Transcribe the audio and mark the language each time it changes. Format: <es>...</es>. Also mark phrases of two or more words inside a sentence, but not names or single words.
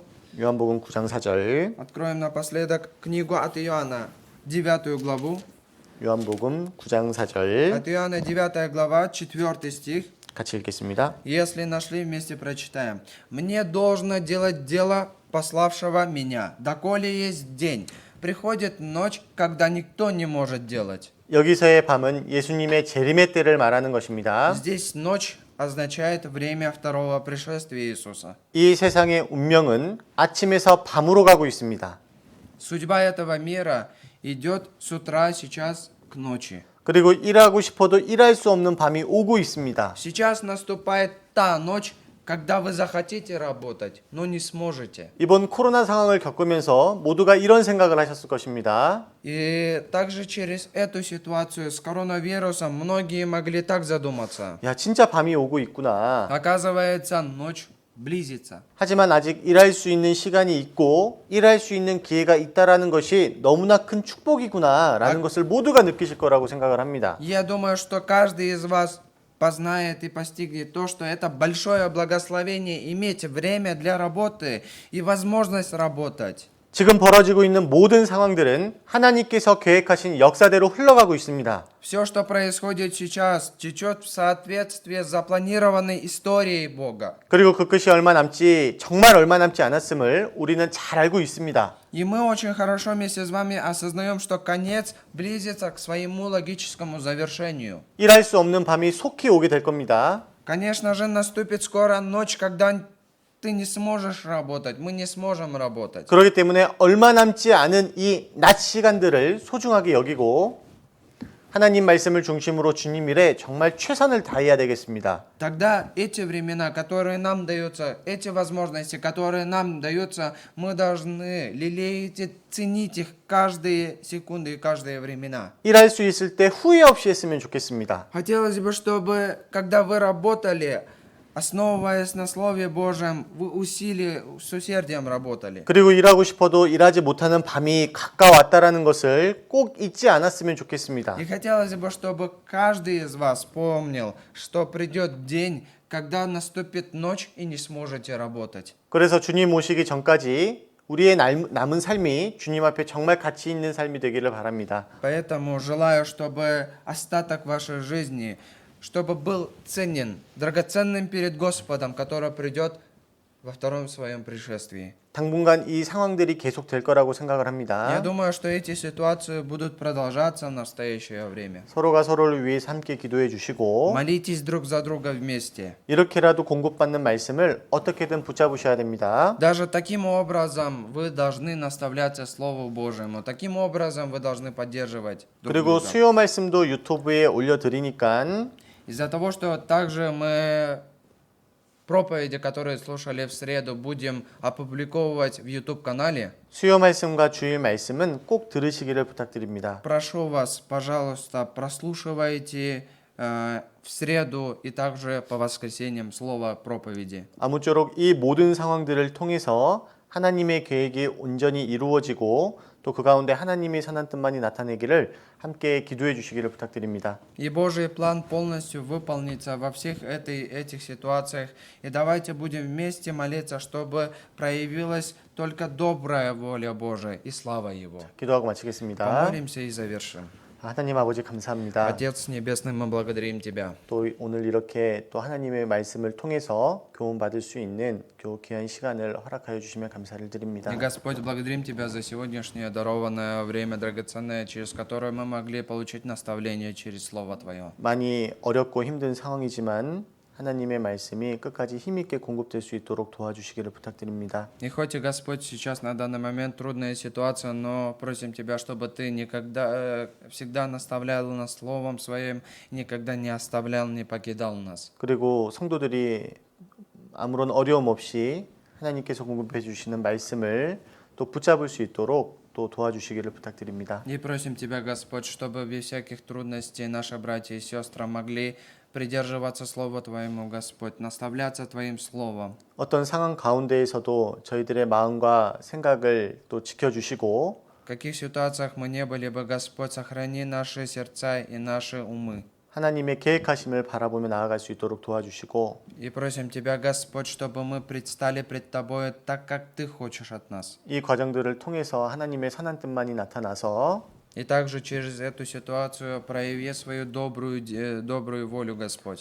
<ko>요한복음 9장 4절.</ko> <ru>Откроем напоследок книгу от Иоанна, 9 главу.</ru> <ko>요한복음 9장 4절.</ko> <ru>От Иоанна, 9 глава, 4 стих.</ru> <ko>같이 읽겠습니다.</ko> <ru>Если нашли, вместе прочитаем. «Мне должно делать дело пославшего меня, доколе есть день. Приходит ночь, когда никто не может делать».</ru> <ko>여기서의 밤은 예수님의 재림의 때를 말하는 것입니다.</ko> <ru>Здесь ночь означает время второго пришествия Иисуса.</ru> <ko>이 세상의 운명은 아침에서 밤으로 가고 있습니다.</ko> <ru>Судьба этого мира идет с утра сейчас к ночи.</ru> <ko>그리고 일하고 싶어도 일할 수 없는 밤이 오고 있습니다.</ko> <ru>Сейчас наступает та ночь, когда вы захотите работать, но не сможете.</ru> <ko>이번 코로나 상황을 겪으면서 모두가 이런 생각을 하셨을 것입니다.</ko> <ru>И также через эту ситуацию с коронавирусом многие могли так задуматься.</ru> <ko>야, 진짜 밤이 오고 있구나.</ko> <ru>Оказывается, ночь близится.</ru> <ko>하지만 아직 일할 수 있는 시간이 있고 일할 수 있는 기회가 있다라는 것이 너무나 큰 축복이구나라는 것을 모두가 느끼실 거라고 생각을 합니다.</ko> <ru>Я думаю, что каждый из вас познает и постигнет то, что это большое благословение иметь время для работы и возможность работать.</ru> <ko>지금 벌어지고 있는 모든 상황들은 하나님께서 계획하신 역사대로 흘러가고 있습니다.</ko> <ru>Все, что происходит сейчас, течет в соответствии с запланированной историей Бога.</ru> <ko>그리고 그 끝이 얼마 남지 정말 얼마 남지 않았음을 우리는 잘 알고 있습니다.</ko> <ru>И мы очень хорошо вместе с вами осознаем, что конец близится к своему логическому завершению.</ru> <ko>일할 수 없는 밤이 속히 오게 될 겁니다.</ko> <ru>Конечно же, наступит скоро ночь, когда ты не сможешь работать, мы не сможем работать.</ru> <ko>그렇기 때문에 얼마 남지 않은 이 낮 시간들을 소중하게 여기고 하나님 말씀을 중심으로 주님 일에 정말 최선을 다해야 되겠습니다.</ko> <ru>Тогда эти времена, которые нам даются, эти возможности, которые нам даются, мы должны лелеять и ценить их каждые секунды и каждые времена.</ru> <ko>일할 수 있을 때 후회 없이 했으면 좋겠습니다.</ko> <ru>Хотелось бы, чтобы, когда вы работали, основываясь на Слове Божьем, вы с усердием работали.</ru> <ko>그리고 일하고 싶어도 일하지 못하는 밤이 가까웠다라는 것을 꼭 잊지 않았으면 좋겠습니다.</ko> <ru>И хотелось бы, чтобы каждый из вас помнил, что придет день, когда наступит ночь и не сможете работать.</ru> <ko>그래서 주님 오시기 전까지 우리의 남은 삶이 주님 앞에 정말 가치 있는 삶이 되기를 바랍니다.</ko> <ru>Поэтому желаю, чтобы остаток вашей жизни, чтобы был ценен, драгоценным перед Господом, который придет во втором своем пришествии.</ru> <ko>당분간 이 상황들이 계속될 거라고 생각을</ko> <ru>Я</ru> <ko>합니다.</ko> <ru>думаю, что эти ситуации будут продолжаться в настоящее время.</ru> <ko>서로가 서로를 위해서 함께 기도해 주시고</ko> <ru>Молитесь друг за друга вместе.</ru> <ko>이렇게라도 공급받는 말씀을 어떻게든 붙잡으셔야 됩니다.</ko> <ru>Даже таким образом вы должны наставляться Слову Божьему. Таким образом вы должны поддерживать друг</ru> <ko>그리고</ko> <ru>друга.</ru> <ko>수요 말씀도 유튜브에 올려드리니까</ko> <ru>Из-за того, что также мы проповеди, которые слушали в среду, будем опубликовывать в YouTube-канале,</ru> <ko>수요 말씀과 주일 말씀은 꼭 들으시기를 부탁드립니다.</ko> <ru>прошу вас, пожалуйста, прослушивайте в среду и также по воскресеньям слово проповеди.</ru> <ko>아무쪼록 이 모든 상황들을 통해서 하나님의 계획이 온전히 이루어지고 또 그 가운데 하나님의 선한 뜻만이 나타내기를 함께 기도해 주시기를 부탁드립니다.</ko> <ru>И Божий план полностью выполнится во всех этих ситуациях. И давайте будем вместе молиться, чтобы проявилась только добрая воля Божия и слава Его.</ru> <ko>기도하고 마치겠습니다.</ko> <ru>Помолимся и завершим.</ru> <ko>하나님 아버지 감사합니다.</ko> <ru>Отец Небесный, мы благодарим Тебя.</ru> <ko>또 오늘 이렇게 또 하나님의 말씀을 통해서 교훈받을 수 있는 귀한 시간을 허락하여 주시면 감사를 드립니다.</ko> <ru>И, Господь, благодарим Тебя за сегодняшнее дарованное время драгоценное, через которое мы могли получить наставление через Слово Твое.</ru> <ko>많이 어렵고 힘든 상황이지만 하나님의 말씀이 끝까지 힘있게 공급될 수 있도록 도와주시기를 부탁드립니다.</ko> <ru>И хоть и, Господь, сейчас на данный момент трудная ситуация, но просим Тебя, чтобы Ты никогда, всегда наставлял нас Словом Своим, никогда не оставлял, не покидал нас.</ru> <ko>그리고 성도들이 아무런 어려움 없이 하나님께서 공급해 주시는 말씀을 또 붙잡을 수 있도록 또 도와주시기를 부탁드립니다.</ko> <ru>И просим Тебя, Господь, чтобы без всяких трудностей наши братья и сестры могли придерживаться Слова Твоему, Господь, наставляться Твоим Словом.</ru> <ko>어떤 상황 가운데에서도 저희들의 마음과 생각을 또 지켜주시고</ko> <ru>В каких ситуациях мы не были бы, Господь, сохрани наши сердца и наши умы.</ru> <ko>하나님의 계획하심을 바라보며 나아갈 수 있도록 도와주시고</ko> <ru>И просим Тебя, Господь, чтобы мы предстали пред Тобой так, как Ты хочешь от нас.</ru> <ko>이 과정들을 통해서 하나님의 선한 뜻만이 나타나서</ko> <ru>И также через эту ситуацию прояви свою добрую волю, Господь.</ru>